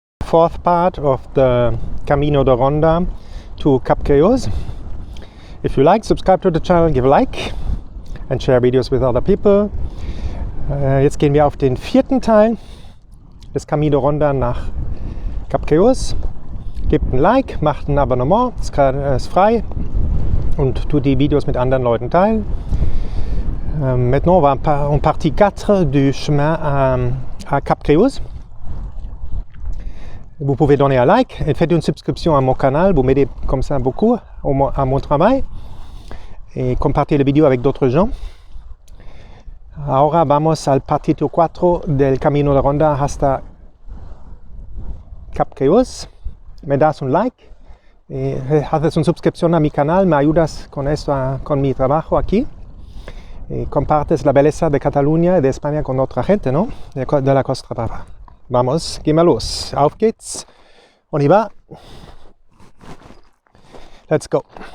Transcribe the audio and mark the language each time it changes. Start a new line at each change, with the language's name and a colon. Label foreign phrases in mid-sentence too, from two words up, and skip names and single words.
English: fourth part of the Camino de Ronda to Cap de Creus. If you like, subscribe to the channel, give a like and share videos with other people.
German: Jetzt gehen wir auf den vierten Teil des Camino de Ronda nach Cap de Creus. Gebt ein Like, macht ein Abonnement, ist frei und tut die Videos mit anderen Leuten teilen.
French: Maintenant, on va en partie 4 du chemin à Cap de Creus. Vous pouvez donner un like et faites une subscription à mon canal, vous m'aidez comme ça beaucoup à mon travail. Et compartez la vidéo avec d'autres gens.
Spanish: Ahora vamos al partito 4 del Camino de Ronda hasta Cap de Creus. Me das un like, haces una suscripción a mi canal, me ayudas con esto, con mi trabajo aquí. Y compartes la belleza de Catalunya y de España con otra gente, ¿no? De la Costa Brava. Vamos,
German: gehen wir los. Auf geht's.
French: On y va.
English: Let's go.